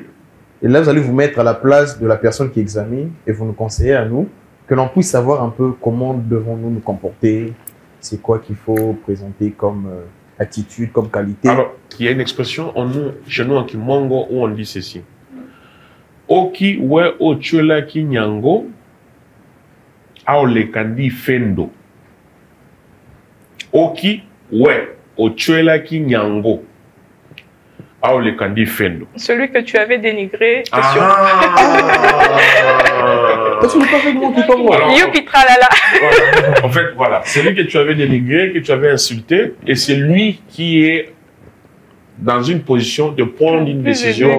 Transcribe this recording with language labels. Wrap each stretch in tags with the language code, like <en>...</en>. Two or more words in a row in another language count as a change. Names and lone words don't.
<fr>Et là, vous allez vous mettre à la place de la personne qui examine et vous nous conseillez à nous que l'on puisse savoir un peu comment devons-nous nous comporter. C'est quoi qu'il faut présenter comme attitude, comme qualité. Alors, il y a une expression chez nous en Kimongo où on dit ceci.</fr> <kg>Oki we ochola ki nyango, aole kandi fendo. Oki we ochola ki nyango, aole kandi fendo.</kg> <fr>Celui que tu avais dénigré, c'est sûr. Toi, tu n'es pas fait de moi qui comme moi. Alors, Youpi tralala. voilà. En fait, voilà. C'est lui que tu avais dénigré, que tu avais insulté, et c'est lui qui est dans une position de prendre une décision</fr>